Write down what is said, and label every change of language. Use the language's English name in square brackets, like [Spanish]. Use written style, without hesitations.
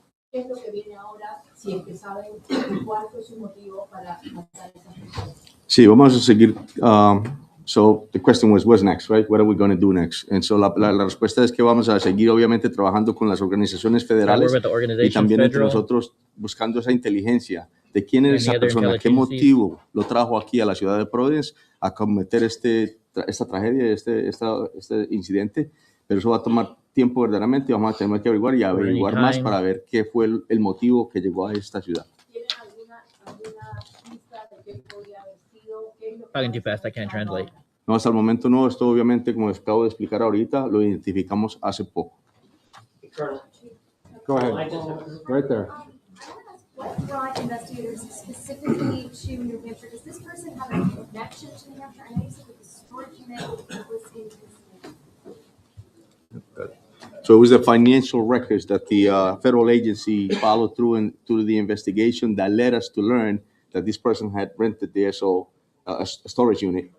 [Spanish] ¿Qué es lo que viene ahora? Si es que saben cuál fue su motivo para matar a esa persona. Sí, vamos a seguir. [English] So the question was, what's next, right? What are we going to do next? And so [Spanish] la respuesta es que vamos a seguir, obviamente, trabajando con las organizaciones federales y también entre nosotros buscando esa inteligencia de quién es esa persona, qué motivo lo trajo aquí a la ciudad de Providence a cometer esta tragedia, este incidente. Pero eso va a tomar tiempo verdaderamente y vamos a tener que averiguar más para ver qué fue el motivo que llegó a esta ciudad. ¿Tienen alguna pista de qué podría haber sido? [English] Talking too fast, I can't translate. [Spanish] No, hasta el momento no. Esto obviamente, como acabo de explicar ahorita, lo identificamos hace poco. [English] Go ahead. Right there. What brought investigators specifically to New Hampshire? Does this person have a connection to New Hampshire? I know you said that the storage unit was in his name. So it was the financial records that the federal agency followed through the investigation that led us to learn that this person had rented there, a storage unit.